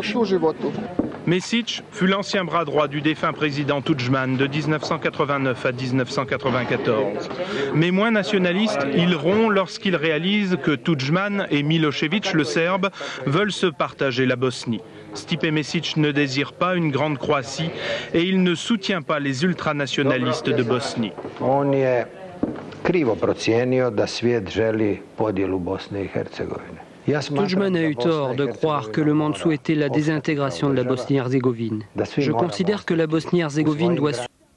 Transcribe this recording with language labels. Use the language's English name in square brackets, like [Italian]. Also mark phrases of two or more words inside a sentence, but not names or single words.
[French] Mesić fut l'ancien bras droit du défunt président Tudjman de 1989 à 1994. Mais moins nationaliste, il rompt lorsqu'il réalise que Tudjman et Milosevic, le Serbe, veulent se partager la Bosnie. Stipe Mesić ne désire pas une grande Croatie et il ne soutient pas les ultranationalistes de Bosnie. [Croatian] On je krivo procijenio da svijet želi podjelu Bosne i Hercegovine. [French] Tudjman a eu tort de croire que le monde souhaitait la désintégration de la Bosnie-Herzégovine. Je considère que la Bosnie-Herzégovine doit